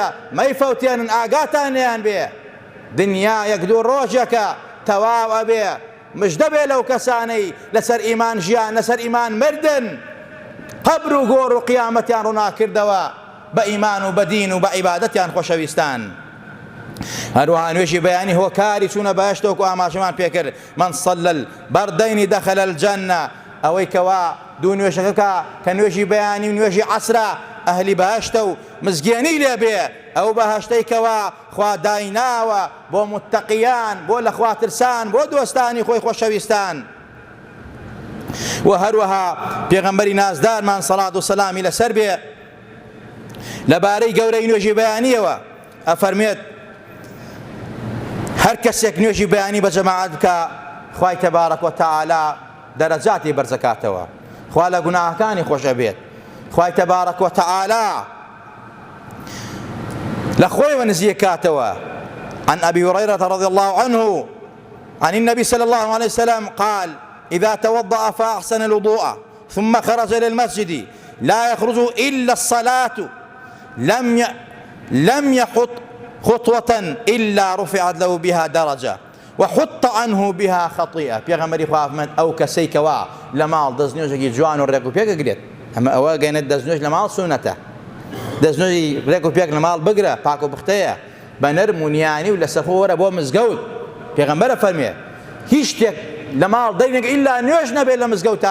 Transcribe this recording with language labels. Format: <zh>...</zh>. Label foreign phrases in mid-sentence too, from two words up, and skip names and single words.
<ckb>مەیفەوتێنن، ئاگاتانیان بێ دنیا یەک دوو ڕۆژێکە تەواو ئەبێ. مژدە بێ لەو کەسانەی لەسەر ئیمان ژیان، لەسەر ئیمان مردن، قەبر و گۆڕ و قیامەتیان ڕووناکردەوە بە ئیمان و بە دین و بە عیبادەتیان خۆشەویستان. هەروەها نوێژی بەیانی هۆکاری چوونە بەهەشتەوە و ئاماژەمان پێکرد:</ckb> <ar>من صلى البردين دخل الجنة.</ar> <ckb>ئەوەی کەوا دوو نوێژەکە کە نوێژی بەیانی و نوێژی عەسرە ئەهلی بەهەشتە و مزگێنی لێ بێ، ئەو بەهەشتەی کەوا خوا دایناوە بۆ متەقیان، بۆ لە خوا ترسان، بۆ دۆستانی خۆی خۆشەویستان. و هەروەها پێغەمبەری نازدارمان سەڵات و سەلامی لەسەر بێ لەبارەی گەورەی نوێژی بەیانیەوە ئەفەرمێت هەر کەسێک نوێژی بەیانی بە جەماعەت بکە خوای تەبارەک و تەعالا دەرەجاتی بەرزەکاتەوە، خوا لە گوناهەکانی خۆشە بێت، خوای تەبارەک و تەعالا لە خۆیەوە نزیکاتەوە،</ckb> <ar>عن أبي هريرة رضي الله عنه عن النبي صلى الله عليه وسلم قال إذا توضأ فأحسن الوضوء ثم خرج إلى المسجد لا يخرج إلا الصلاة لم يحط خطوة إلا رفعت له بها درجة وحط عنه بها خطيئة.</ar> <ckb>پێغەمبەری خوا فەرمێت ئەو کەسەی کەوا لە ماڵ دەستنوێژێکی جوان و ڕێک و پێک ئەگرێت، ئەمە ئەوە گەیەنێت دەستنوێژ لە ماڵ سونەتە، دەستنوێژی ڕێک و پێک لە ماڵ بگرە، پاک و بختەیە، بە نەرم و نیانی و لە سەفۆ وەرە بۆ مزگەوت. پێغەمبەرە فەرمێ هیچ شتێک لە ماڵ دەینێک ئیلا نوێژ نەبێت لە مزگەوتە.</ckb>